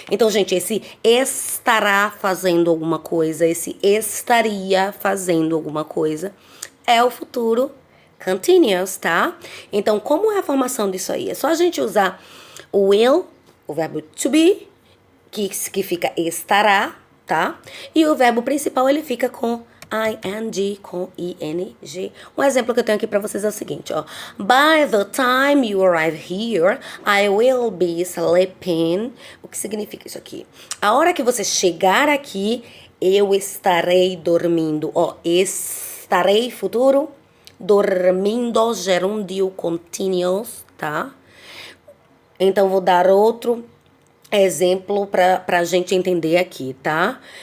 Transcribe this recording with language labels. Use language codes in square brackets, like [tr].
[pt] Então, gente, esse estará fazendo alguma coisa, esse estaria fazendo alguma coisa, é o futuro continuous, tá? Então, como é a formação disso aí? É só a gente usar o will, o verbo to be, que fica estará, tá? E o verbo principal, ele fica com ing, com ing. Um exemplo que eu tenho aqui pra vocês é o seguinte, ó. [en] By the time you arrive here, I will be sleeping. [pt] O que significa isso aqui? A hora que você chegar aqui, eu estarei dormindo. Ó, estarei, futuro, dormindo, gerúndio continuous, tá? Então, vou dar outro exemplo pra gente entender aqui, tá?